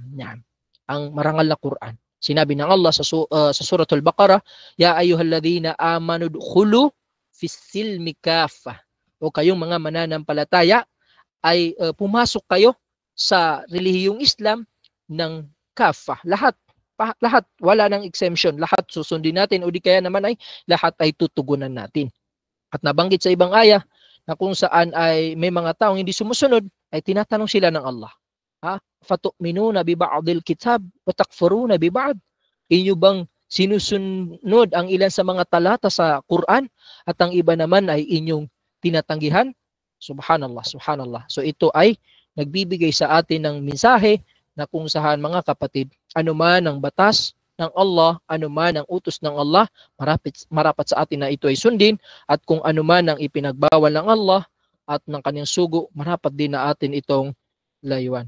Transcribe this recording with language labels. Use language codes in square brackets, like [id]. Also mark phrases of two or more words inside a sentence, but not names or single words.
[tl] Yan. Ang marangal na Quran. Sinabi ng Allah sa Suratul Baqarah, [ar] يا أيها الذين آمنوا ادخلوا في السلم كافة. [tl] O kayong mga mananampalataya ay pumasok kayo sa relihiyong Islam ng kaffah. Lahat, wala nang exemption. Lahat susundin natin, o di kaya naman ay lahat ay tutugunan natin. At nabanggit sa ibang aya na kung saan ay may mga taong hindi sumusunod, ay tinatanong sila ng Allah, [ar] أفتؤمنون ببعض الكتاب وتكفرون ببعض? [tl] Inyo bang sinusunod ang ilan sa mga talata sa Quran at ang iba naman ay inyong tinatanggihan? [ar] سبحان الله، سبحان الله. [tl] So ito ay nagbibigay sa atin ng mensahe na kung saan, mga kapatid, anuman ang batas ng Allah, anuman ang utos ng Allah, marapat sa atin na ito ay sundin, at kung anuman ang ipinagbawal ng Allah at ng kanyang sugo, marapat din na atin itong layuan.